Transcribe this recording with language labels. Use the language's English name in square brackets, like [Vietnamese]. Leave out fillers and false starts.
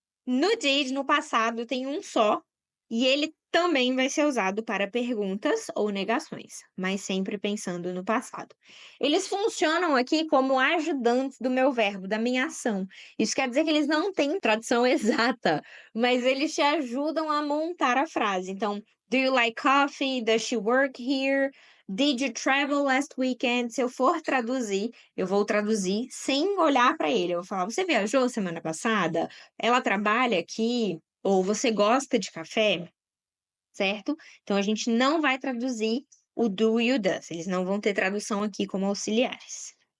[Portuguese] No did, no passado, tem um só, e ele também vai ser usado para perguntas ou negações, mas sempre pensando no passado. Eles funcionam aqui como ajudantes do meu verbo, da minha ação. Isso quer dizer que eles não têm tradução exata, mas eles te ajudam a montar a frase. [English] Então, do you like coffee? Does she work here? Did you travel last weekend? [Portuguese] Se eu for traduzir, eu vou traduzir sem olhar para ele. Eu vou falar: você viajou semana passada? Ela trabalha aqui? Ou você gosta de café? Certo? Então a gente não vai traduzir o do e o does. Eles não vão ter tradução aqui como auxiliares.